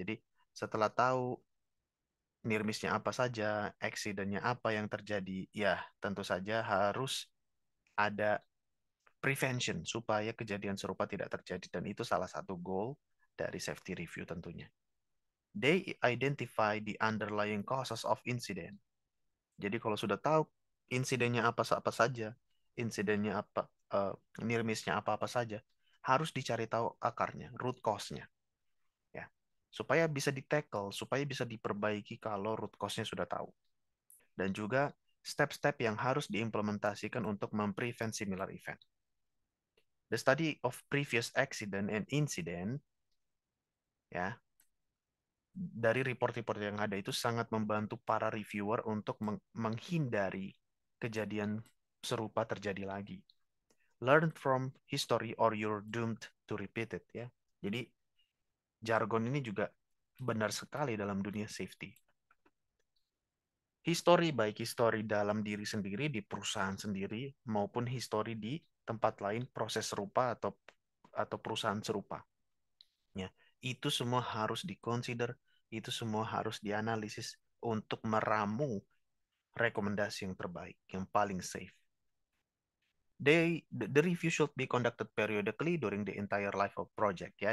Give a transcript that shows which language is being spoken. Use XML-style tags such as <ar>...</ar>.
<id>Jadi setelah tahu near miss-nya apa saja, accident-nya apa yang terjadi, ya tentu saja harus ada prevention supaya kejadian serupa tidak terjadi, dan itu salah satu goal dari safety review tentunya.</id> <en>They identify the underlying causes of incident.</en> <id>Jadi kalau sudah tahu insidennya apa saja, insidennya apa, near miss-nya apa saja, harus dicari tahu akarnya, root cause-nya, ya. Supaya bisa di-tackle, supaya bisa diperbaiki kalau root cause-nya sudah tahu. Dan juga step-step yang harus diimplementasikan untuk memprevent</id> <en>similar event. The study of previous accident and incident,</en> <id>ya, dari report-report yang ada itu sangat membantu para reviewer untuk menghindari kejadian serupa terjadi lagi.</id> <en>Learn from history or you're doomed to repeat it, ya.</en> <id>Jadi jargon ini juga benar sekali dalam dunia safety. History, baik history dalam diri sendiri di perusahaan sendiri maupun history di tempat lain, proses serupa atau perusahaan serupa. Ya, itu semua harus dikonsider, itu semua harus dianalisis untuk meramu rekomendasi yang terbaik, yang paling safe.</id> <en>The review should be conducted periodically during the entire life of project, ya.</en>